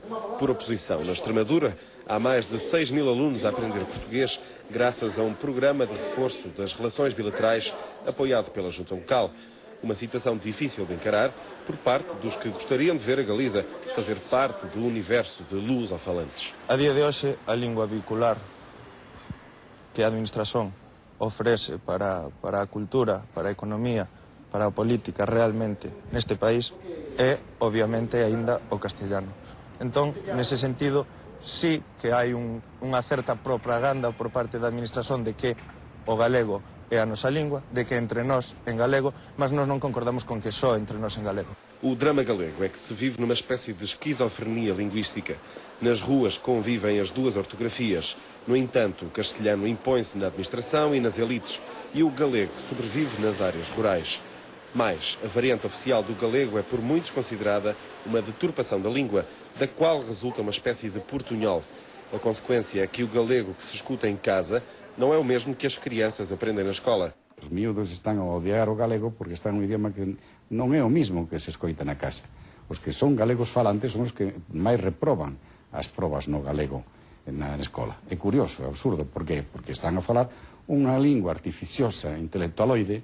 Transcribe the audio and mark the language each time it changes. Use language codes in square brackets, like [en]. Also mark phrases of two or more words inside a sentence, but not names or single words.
[pt] Por oposição, na Extremadura, há mais de 6.000 alunos a aprender português graças a um programa de reforço das relações bilaterais apoiado pela junta local. Uma situação difícil de encarar por parte dos que gostariam de ver a Galiza fazer parte do universo de lusofalantes. [gl] A día de hoxe, a lingua vehicular que a administración ofrece para a cultura, para a economía, para a política realmente neste país é, obviamente, aínda o castellano. Entón, nese sentido, sí que hai unha certa propaganda por parte da administración de que o galego é a nosa lingua, de que entre nós en galego, mas nós non concordamos con que só entre nós en galego. [pt] O drama galego é que se vive numa espécie de esquizofrenia linguística. Nas ruas convivem as duas ortografias. No entanto, o castelhano impõe-se na administração e nas elites e o galego sobrevive nas áreas rurais. Mais, a variante oficial do galego é por muitos considerada uma deturpação da língua, da qual resulta uma espécie de portunhol. A consequência é que o galego que se escuta em casa não é o mesmo que as crianças aprendem na escola. [gl] Os miúdos están a odiar o galego porque está un idioma que non é o mismo que se escoita na casa. Os que son galegos falantes son os que máis reproban as probas no galego na escola. É curioso, é absurdo. Por qué? Porque están a falar unha lingua artificiosa, intelectualoide.